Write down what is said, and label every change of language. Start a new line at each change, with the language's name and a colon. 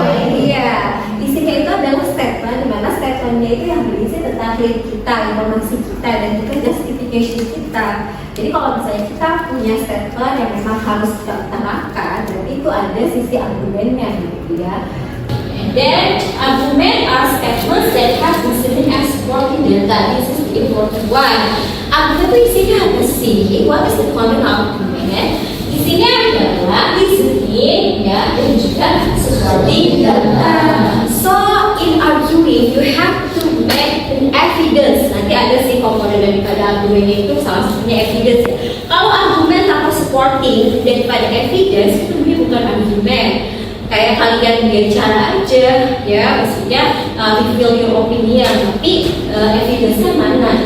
Indonesian: Iya, isinya itu adalah statement, di mana statementnya itu yang berisi tentang klaim kita, informasi kita, dan juga justification kita. Jadi kalau misalnya kita punya statement yang memang harus kita utarakan, berarti itu ada sisi argumennya gitu ya.
English: And then argument are statements that have reasoning and supporting data. This is the important one.
Indonesian: Argument itu isinya apa sih?
English: What is the common argument?
Indonesian: Isinya adalah reasoning ya dan juga supporting data.
English: So in arguing you have to make an evidence.
Indonesian: Nanti ada sih komponen daripada argumennya itu salah satunya evidence. Kalau argumen tanpa supporting daripada evidence itu bukan argumen. Kayak kalian bicara aja ya, maksudnya
English: reveal your opinion,
Indonesian: tapi evidence-nya mana?